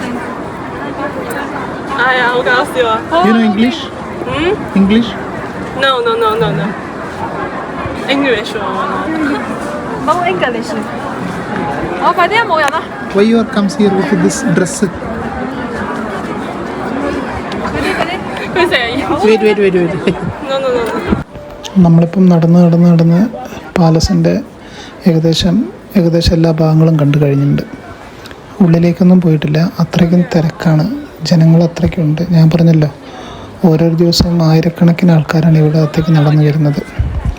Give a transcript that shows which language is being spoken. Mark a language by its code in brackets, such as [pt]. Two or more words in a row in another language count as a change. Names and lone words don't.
[yue] 好搞笑啊！ [en] You know English? English? No. English [yue] 冇 English。我快啲啊！冇人啊！ [en] Why you are comes here with this dress? [yue] 佢成日要 [en] Wait. No. [ml] നമ്മളിപ്പം നടന്ന് പാലസിൻ്റെ ഏകദേശം എല്ലാ ഭാഗങ്ങളും കണ്ടു കഴിഞ്ഞിട്ടുണ്ട്. ഉള്ളിലേക്കൊന്നും പോയിട്ടില്ല. അത്രയ്ക്കും തിരക്കാണ്, ജനങ്ങൾ അത്രയ്ക്കുണ്ട്. ഞാൻ പറഞ്ഞല്ലോ, ഓരോ ദിവസവും ആയിരക്കണക്കിന് ആൾക്കാരാണ് ഇവിടെ അകത്തേക്ക് നടന്നു വരുന്നത്.